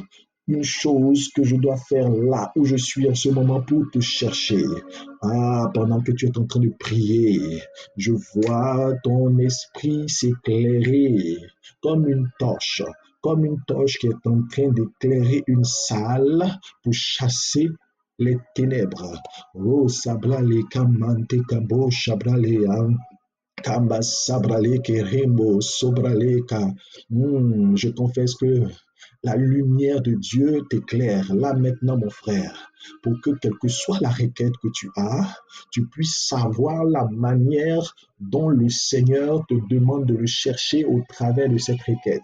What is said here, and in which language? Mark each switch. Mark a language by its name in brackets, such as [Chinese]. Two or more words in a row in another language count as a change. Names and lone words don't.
[French] Une chose que je dois faire là où je suis en ce moment pour te chercher. Ah, pendant que tu es en train de prier, je vois ton esprit s'éclairer comme une torche qui est en train d'éclairer une salle pour chasser les ténèbres. Oh, sabrale kamante kabo shabrale kamba sabrale kerembo sobrale ka. Je confesse que la lumière de Dieu t'éclaire là maintenant, mon frère, pour que quelle que soit la requête que tu as, tu puisses savoir la manière dont le Seigneur te demande de le chercher au travers de cette requête.